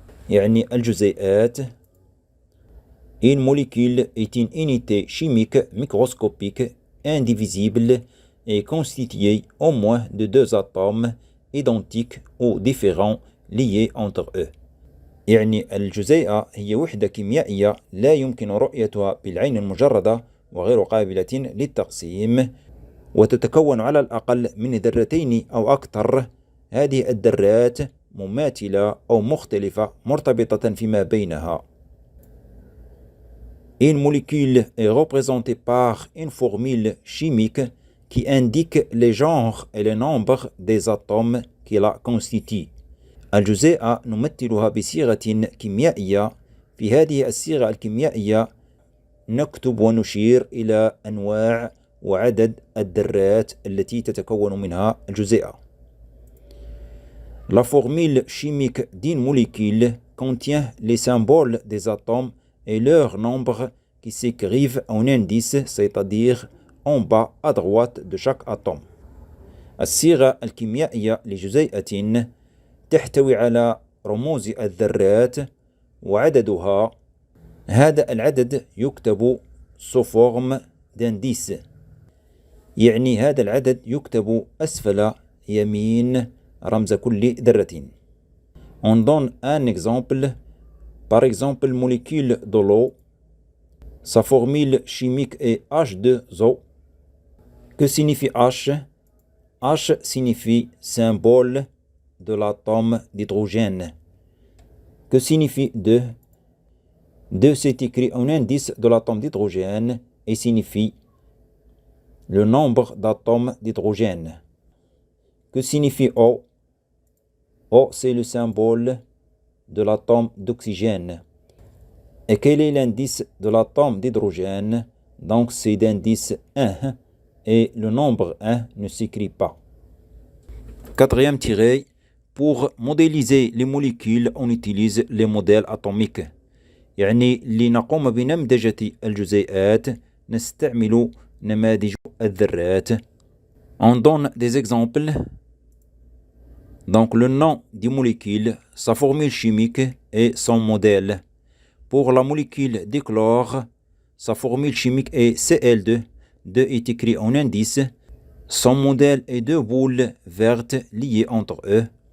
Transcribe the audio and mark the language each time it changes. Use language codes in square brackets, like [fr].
[ar] يعني الجزيئات. [fr] Une molécule est une unité chimique microscopique indivisible et constituée au moins de deux atomes identiques ou différents liés entre eux. [ar] يعني الجزيئة هي وحدة كيميائية لا يمكن رؤيتها بالعين المجردة وغير قابلة للتقسيم، وتتكون على الأقل من ذرتين أو أكثر. هذه الذرات مماثلة أو مختلفة مرتبطة فيما بينها. [fr] Une molécule est représentée par une formule chimique qui indique les genres et les nombres des atomes qui la constituent. [ar] الجزيئة نمثلها بصيغة كيميائية. في هذه الصيغة الكيميائية نكتب ونشير إلى أنواع وعدد الذرات التي تتكون منها الجزيئة. [fr] La formule chimique d'une molécule contient les symboles des atomes et leur nombre qui s'écrivent en indice, c'est-à-dire en bas à droite de chaque atome. [ar] الصيغة الكيميائية لجزيئة تحتوي على رموز الذرات وعددها. هذا العدد يكتب [fr] sous forme d'indice. [ar] يعني هذا العدد يكتب أسفل يمين رمز كل ذرة. [fr] On donne un exemple. Par exemple, molécule de l'eau. Sa formule chimique est H2O. Que signifie H? H signifie symbole de l'atome d'hydrogène. Que signifie 2? 2 c'est écrit en indice de l'atome d'hydrogène et signifie le nombre d'atomes d'hydrogène. Que signifie O? O c'est le symbole de l'atome d'oxygène. Et quel est l'indice de l'atome d'hydrogène? Donc c'est d'indice 1 et le nombre 1 ne s'écrit pas. Quatrième tiré, pour modéliser les molécules on utilise les modèles atomiques. [ar] يعني لنقوم بنمذجة الجزيئات نستعمل نماذج الذرات. [fr] On donne des exemples. Donc le nom du molécule, sa formule chimique et son modèle. Pour la molécule de chlore, sa formule chimique est Cl2. 2 est écrit en indice. Son modèle est deux boules vertes liées entre eux.